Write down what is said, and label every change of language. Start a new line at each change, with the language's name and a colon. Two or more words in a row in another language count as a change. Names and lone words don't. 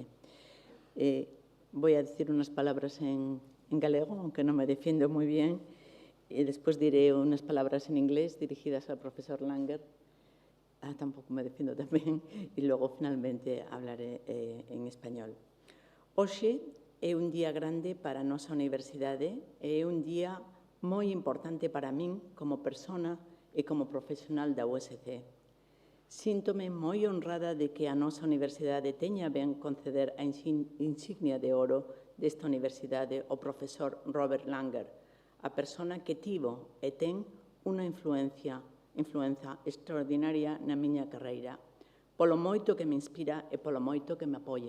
Spanish: Voy a decir unas palabras en galego, aunque no me defiendo muy bien, y después diré unas palabras en inglés dirigidas al profesor Langer. Tampoco me defiendo tan bien. Y luego, finalmente, hablaré en español.
Galician: Hoxe é un día grande para a nosa universidade e é un día moi importante para min como persona e como profesional da USC. Síntome moi honrada de que a nosa universidade teña ben conceder a Insignia de Ouro desta universidade ao profesor Robert Langer, a persona que tivo e ten unha influenza extraordinaria na miña carreira, polo moito que me inspira e polo moito que me apoia.